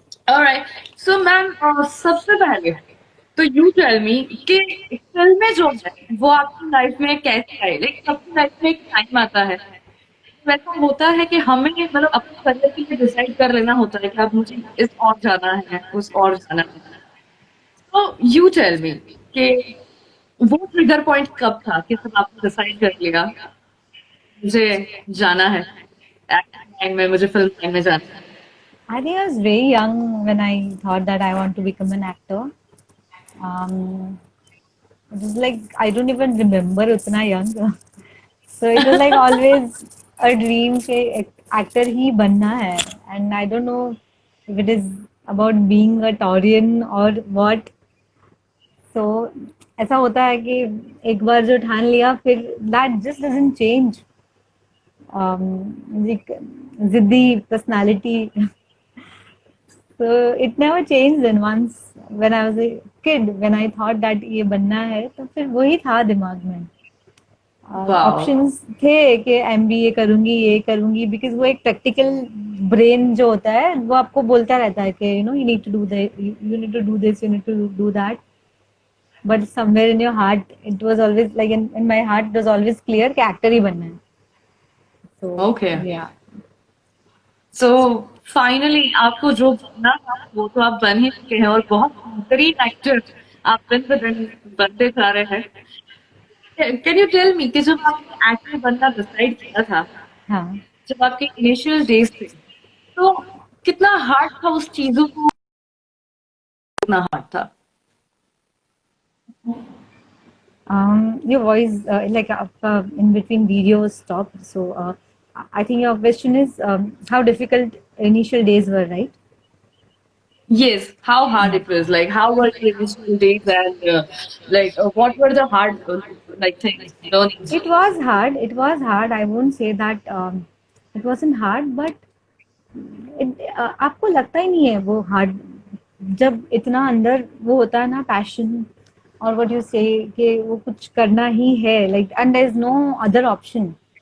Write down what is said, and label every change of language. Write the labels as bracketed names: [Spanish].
[English] Alright. So [Hindi] ma'am सबसे पहले तो [English] you tell me [Hindi] कि फिल्में जो है वो आपकी लाइफ में कैसे आई? लाइक सबकी लाइफ में एक टाइम आता है, वैसा होता है कि हमें मतलब अपने करियर के लिए डिसाइड कर लेना होता है कि अब मुझे इस और जाना है, उस और जाना है. तो [English] you tell me [Hindi] कि वो ट्रिगर पॉइंट कब था कि सब आपने डिसाइड कर लिया मुझे जाना है एक्टिंग लाइन में, मुझे फिल्म लाइन में जाना है? [English] I think I was very young when I thought that I want to become an actor. It was like I don't even remember [Hindi] उतना [English] young. So it was like always a dream [Hindi] कि actor ही बनना है. [English] And I don't know if it is about being a Taurian or what. So [Hindi] ऐसा होता है कि एक बार जो ठान लिया फिर [English] that just doesn't change. Like [Hindi] जिद्दी [English] personality. So it never changed. And once when I was a kid, when I thought that [Hindi] ये बनना है तो फिर वही था दिमाग में. [English] Wow. [Hindi] ऑप्शंस थे कि एमबीए करूंगी, ये करूंगी, [English] because [Hindi] वो एक प्रैक्टिकल ब्रेन जो होता है वो आपको बोलता रहता है [English] कि you need to do you need to do this, you need to do that, but somewhere in your heart it was always like in my heart it was always clear [Hindi] कि एक्टर ही बनना है. [English] So okay. Yeah. So [Hindi] finally आपको जो बनना था वो तो आप बन ही चुके हैं, और बहुत बेहतरीन एक्टर आप दिन ब दिन बनते जा रहे हैं. [English] can you tell me [Hindi] कि जब आपने एक्टर बनना डिसाइड किया था, हाँ. जब आपके इनिशियल डेज थे, तो कितना हार्ड था उस चीजों को, कितना हार्ड था? [English] Your voice, in between videos stopped. So I think your question is how difficult initial days were, right? Yes, how hard Yeah. it was. Like, how were the initial days, and what were the hard things, learnings? It was hard. It was hard. I won't say that it wasn't hard, but [Hindi] आपको लगता ही नहीं है वो hard जब इतना अंदर वो होता है ना पैशन [English] और what you say [Hindi] कि वो कुछ करना ही है [English] Like and there is no other option.